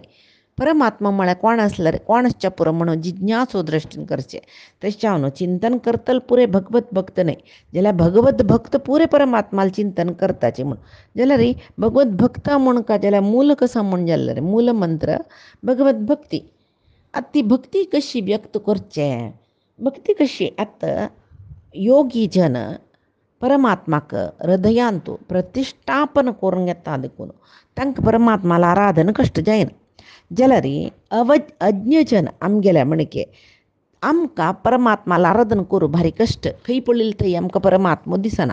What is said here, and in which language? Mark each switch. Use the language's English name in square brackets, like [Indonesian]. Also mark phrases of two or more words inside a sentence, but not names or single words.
[Konkani] परमात्मा म्हळ्या कोण असलं रे कोणच्या पुरं म्हणून जिज्ञासो दृष्टीन करचे त्याच्यावनं चिंतन करतल पुरे भगवत भक्त नाही. ज्याला भगवत भक्त पुरे परमात्माला चिंतन करताचे म्हणून ज्याला रे भगवत भक्त म्हणून का ज्याला मूल कसं म्हणून ज्याला रे मूल मंत्र भगवत भक्ती. आता ती भक्ती कशी व्यक्त करचे भक्ती कशी आता योगी जन परमात्माक हृदयांतू प्रतिष्ठापन करून घेता देखून तांकां परमात्माला आराधन कष्ट जायना. जलरी अज्ञजन आमगेल्या म्हणके आमकां परमात्माला आराधन करूं भारी कष्ट खंय पडलेली थंय आमकां परमात्मा दिसना.